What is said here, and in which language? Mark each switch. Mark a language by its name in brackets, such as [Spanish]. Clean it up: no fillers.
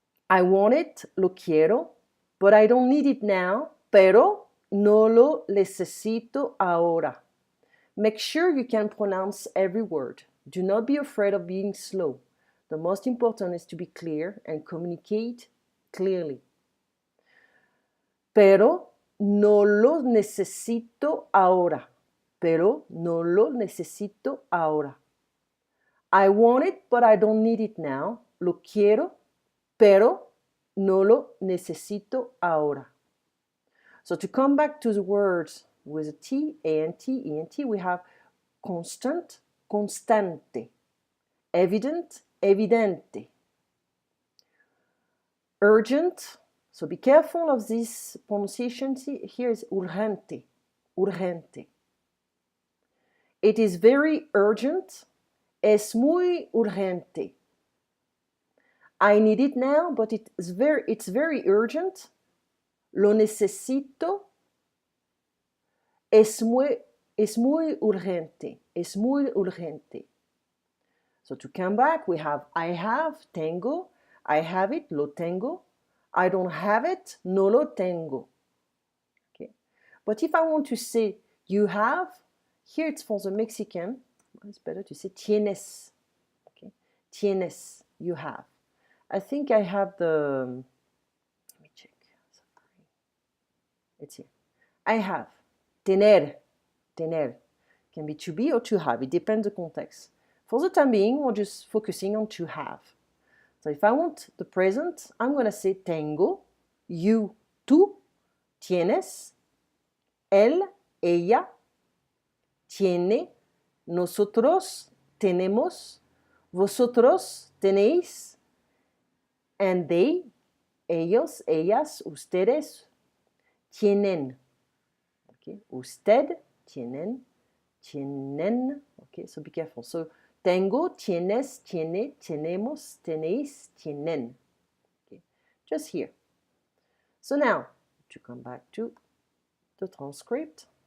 [English] I want it, [Spanish] lo quiero, [English] but I don't need it now, [Spanish] pero no lo necesito ahora. [English] Make sure you can pronounce every word. Do not be afraid of being slow. The most important is to be clear and communicate clearly. [Spanish] Pero no lo necesito ahora. Pero no lo necesito ahora. [English] I want it, but I don't need it now. [Spanish] Lo quiero, pero no lo necesito ahora. [English] So to come back to the words with a T, ANT, ENT, we have constant, constante. Evident, evidente. Urgent, so be careful of this pronunciation. Here is urgente, urgente. It is very urgent, [Spanish] es muy urgente. [English] I need it now, but it's very urgent. [Spanish] Lo necesito, es muy urgente, es muy urgente. [English] So to come back, we have I have, tengo. I have it, [Spanish] lo tengo. [English] I don't have it, [Spanish] no lo tengo. [English] Okay. But if I want to say you have, here it's for the Mexican. It's better to say tienes. Okay. Tienes, you have. I think I have the, let me check. Sorry. It's here. I have. Tener. Tener. Can be to be or to have. It depends the context. For the time being, we're just focusing on to have. So if I want the present, I'm going to say tengo, you, tú, [Spanish] tienes, él, ella, tiene, nosotros tenemos, vosotros tenéis, [English] and they, [Spanish] ellos, ellas, ustedes, tienen. Okay? Usted, tienen, tienen. [English] Okay, so be careful. [Spanish] So tengo, tienes, tiene, tenemos, tenéis, tienen. [English] Okay, just here. So now, to come back to the transcript.